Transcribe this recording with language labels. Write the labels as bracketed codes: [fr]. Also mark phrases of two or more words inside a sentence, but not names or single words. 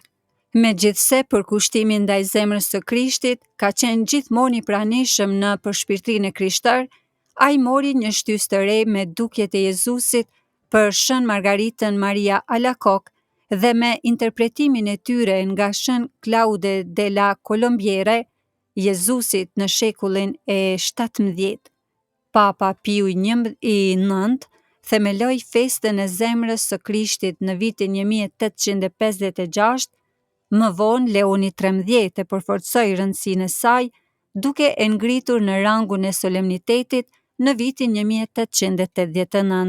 [sq] Megjithse përkushtimi ndaj zemrës së Krishtit ka qenë gjithmonë i pranishëm në përshpirtërinë e krishter, ai mori një shtysë të re me dukjet e Jezusit për Shën Margaritën Maria Alacoque dhe me interpretimin e tyre nga Shën Claude de la Colombiere, Jezusit në shekullin e 17. Papa Piu IX themeloi festën e zemrës së Krishtit në vitin 1856. Më vonë, Leoni XIII e përforcoi rëndësinë e saj, duke e ngritur në rangun e solemnitetit në vitin 1889.